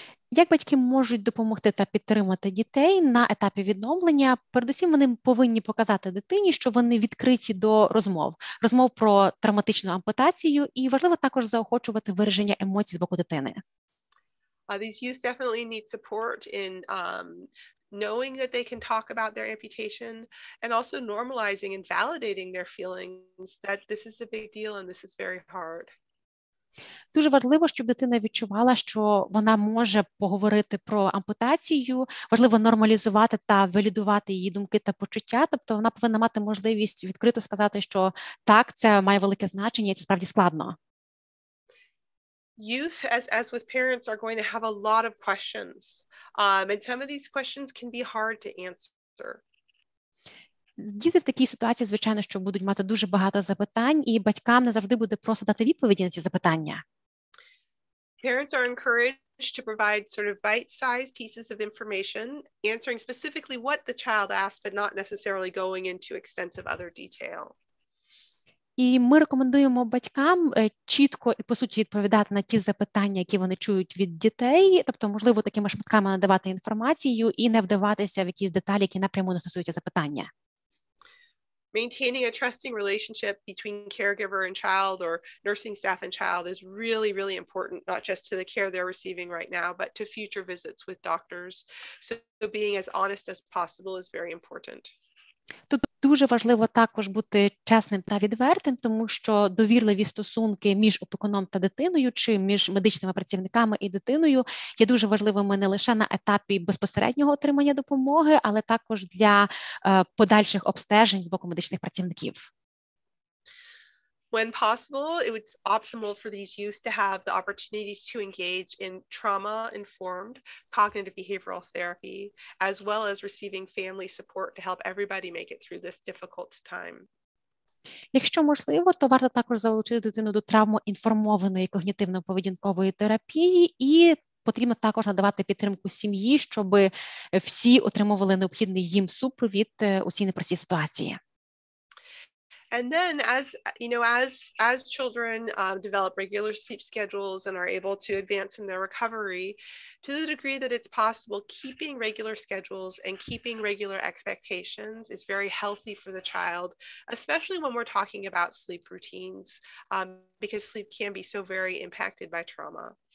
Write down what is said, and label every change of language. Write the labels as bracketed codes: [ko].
[uk] Як батьки можуть допомогти та підтримати дітей на етапі відновлення? Передусім, вони повинні показати дитині, що вони відкриті до розмов про травматичну ампутацію, і важливо також заохочувати вираження емоцій з боку дитини. [en] These youth definitely need support in knowing that they can talk about their amputation and also normalizing and validating their feelings that this is a big deal and this is very hard. [uk] Дуже важливо, щоб дитина відчувала, що вона може поговорити про ампутацію, важливо нормалізувати та валідувати її думки та почуття, тобто вона повинна мати можливість відкрито сказати, що так, це має велике значення і це справді складно. [en] Youth, as with parents, are going to have a lot of questions, and some of these questions can be hard to answer. [uk] Діти в такій ситуації, звичайно, що будуть мати дуже багато запитань, і батькам не завжди буде просто дати відповіді на ці запитання. [en] Parents are encouraged to provide sort of bite-sized pieces of information, answering specifically what the child asked, but not necessarily going into extensive other detail. [uk] І ми рекомендуємо батькам чітко і, по суті, відповідати на ті запитання, які вони чують від дітей, тобто, можливо, такими шматками надавати інформацію і не вдаватися в якісь деталі, які напряму не стосуються запитання. [en] Maintaining a trusting relationship between caregiver and child or nursing staff and child is really, really important, not just to the care they're receiving right now, but to future visits with doctors. So being as honest as possible is very important. [uk] Тут дуже важливо також бути чесним та відвертим, тому що довірливі стосунки між опікуном та дитиною чи між медичними працівниками і дитиною є дуже важливими не лише на етапі безпосереднього отримання допомоги, але також для подальших обстежень з боку медичних працівників. [en] When possible, it's optimal for these youth to have the opportunities to engage in trauma-informed cognitive behavioral therapy, as well as receiving family support to help everybody make it through this difficult time. [uk] Якщо можливо, то варто також залучити дитину до травмоінформованої когнітивно-поведінкової терапії і потрібно також надавати підтримку сім'ї, щоб всі отримували необхідний їм супровід у цій непростій ситуації. [en] And then as children develop regular sleep schedules and are able to advance in their recovery, to the degree that it's possible, keeping regular schedules and keeping regular expectations is very healthy for the child, especially when we're talking about sleep routines, because sleep can be so very impacted by trauma.